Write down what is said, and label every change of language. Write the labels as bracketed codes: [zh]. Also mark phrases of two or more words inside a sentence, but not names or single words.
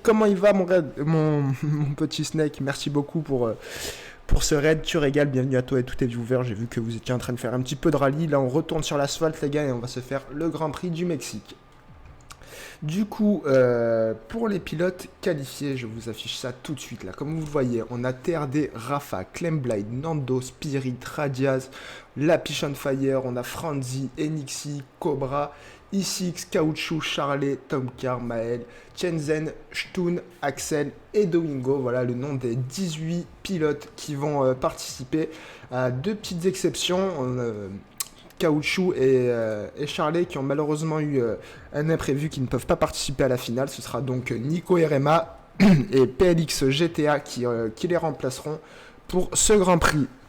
[fr] Comment il va, mon petit Snake? Merci beaucoup pour ce raid, tu régales, bienvenue à toi et tous tes viewers. J'ai vu que vous étiez en train de faire un petit peu de rallye. Là, on retourne sur l'asphalte, les gars, et on va se faire le Grand Prix du Mexique. Du coup, pour les pilotes qualifiés, je vous affiche ça tout de suite. Là, comme vous le voyez, on a TRD, Rafa, Clemblade, Nando, Spirit, Radiaz, Lapiche on Fire, on a Franzi, Enixi, Cobra, Isix, Caoutchouc, Charlet, Tomcar, Maël, Chenzen, Stun, Axel et Doingo. Voilà le nom des 18 pilotes qui vont participer. À deux petites exceptions, Caoutchouc et Charlet qui ont malheureusement eu un imprévu qui ne peuvent pas participer à la finale. Ce sera donc Nico RMA et PLX GTA qui les remplaceront pour ce Grand Prix.